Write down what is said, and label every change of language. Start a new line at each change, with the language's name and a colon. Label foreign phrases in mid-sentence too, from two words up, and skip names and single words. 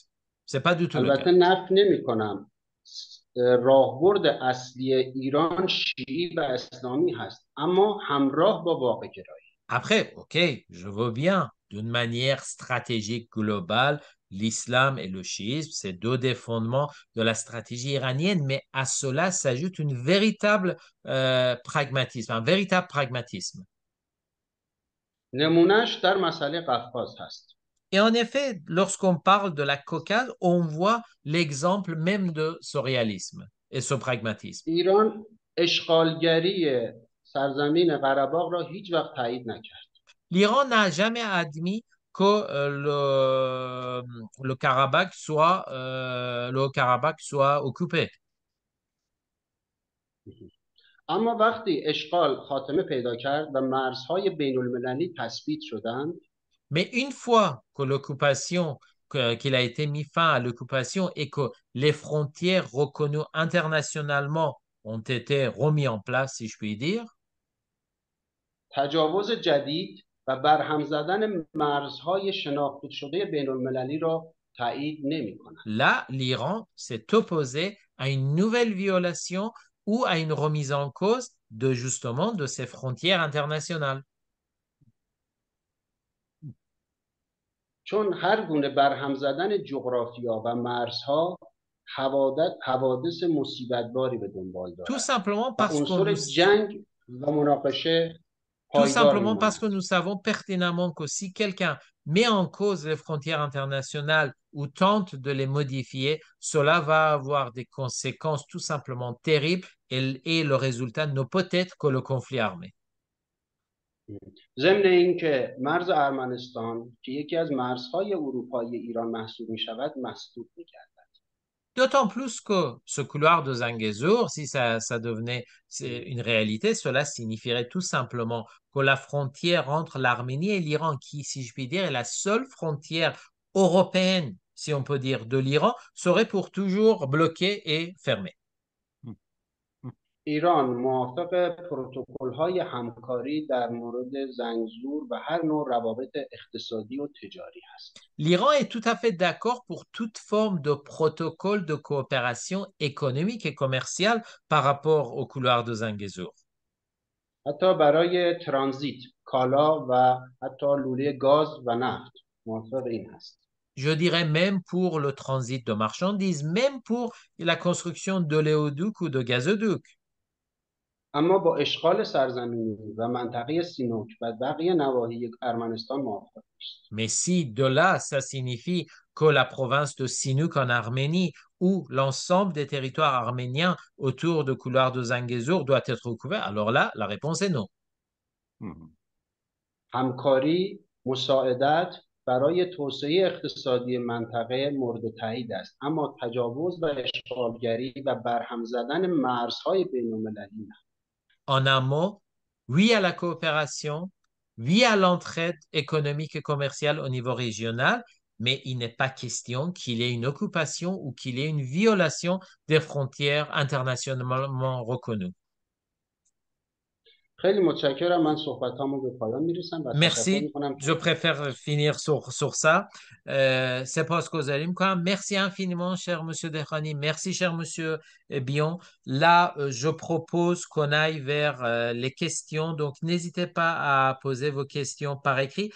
French: C'est pas du tout le cas.
Persian: البته نفی نمی‌کنم راهبرد اصلی ایران شیعی و اسلامی هست، اما همراه با واقع‌گرایی.
French: Après, ok, je veux bien, d'une manière stratégique globale, l'islam et le chiisme, c'est deux des fondements de la stratégie iranienne, mais à cela s'ajoute une véritable pragmatisme, un véritable pragmatisme.
Persian: نمونهش در مسئله قفقاز هست.
French: Et en effet, lorsqu'on parle de la Caucase, on voit l'exemple même de ce réalisme et ce pragmatisme.
Persian: ایران اشغالگری سرزمین قره‌باغ را هیچ وقت تایید نکرد.
French: L'Iran n'a jamais admis que le Karabakh soit occupé.
Persian: اما وقتی اشغال خاتمه پیدا کرد و مرزهای بین المللی تثبیت شدند،
French: Mais une fois que qu'il a été mis fin à l'occupation et que les frontières reconnues internationalement ont été remises en place, si je puis dire,
Persian: تجاوز جدید و برهم زدن مرزهای شناخته شده بین المللی را تایید نمی‌کند.
French: Là, l'Iran s'est opposé à une nouvelle violation ou à une remise en cause de justement de ses frontières internationales.
Persian: چون هر گونه برهم زدن جغرافیا و مرزها حوادث مصیبتباری به دنبال
French: Tout
Persian: دارد
French: simplement
Persian: و
French: parce que
Persian: عنصر جنگ و مناقشه
French: Tout
Persian: پایدار
French: simplement parce
Persian: میماند.
French: que nous savons pertinemment que si quelqu'un met en cause les frontières internationales ou tente de les modifier, cela va avoir des conséquences tout simplement terribles et le résultat ne peut être que le conflit armé.
Persian: ضمن اینکه مرز ارمنستان که یکی از مرزهای اروپایی ایران محسوب می شود مسدود می کرد.
French: D'autant plus que ce couloir de Zangezur, si ça devenait une réalité, cela signifierait tout simplement que la frontière entre l'Arménie et l'Iran, qui, si je puis dire, est la seule frontière européenne, si on peut dire, de l'Iran, serait pour toujours bloquée et fermée.
Persian: ایران موافق پروتکل‌های همکاری در مورد زنگزور و هر نوع روابط اقتصادی و تجاری است.
French: L'Iran est tout à fait d'accord pour toute forme de protocole de coopération économique et commerciale par rapport au couloir de Zangezur.
Persian: حتی برای ترانزیت کالا و حتی لوله گاز و نفت موافق این است.
French: Je dirais même pour le transit de marchandises, même pour la construction d'oléoducs ou de gazoducs.
Persian: اما با اشغال سرزمینی و منطقه سینوک و بقیه نواحی ارمنستان موافق است.
French: Mais si de là, ça signifie que la province de Sinouk en Arménie ou l'ensemble des territoires arméniens autour du couloir de Zangezur doit être couvert, alors là, la réponse est non.
Persian: همکاری، مساعدت برای توسعه اقتصادی منطقه مورد تایید است، اما تجاوز و اشغالگری و برهم زدن مرزهای بین‌المللی نه.
French: En un mot, oui à la coopération, oui à l'entraide économique et commerciale au niveau régional, mais il n'est pas question qu'il y ait une occupation ou qu'il y ait une violation des frontières internationalement reconnues.
Persian: خیلی متشکرم. من صحبتامو به پایان میرسم و تشکر
French: Merci.
Persian: میکنم.
French: Je préfère finir sur ça. C'est pas ce que vous allez me dire. Merci infiniment, cher monsieur Dekhani. Merci, cher monsieur Bion. Là, je propose qu'on aille vers les questions. Donc, n'hésitez pas à poser vos questions par écrit.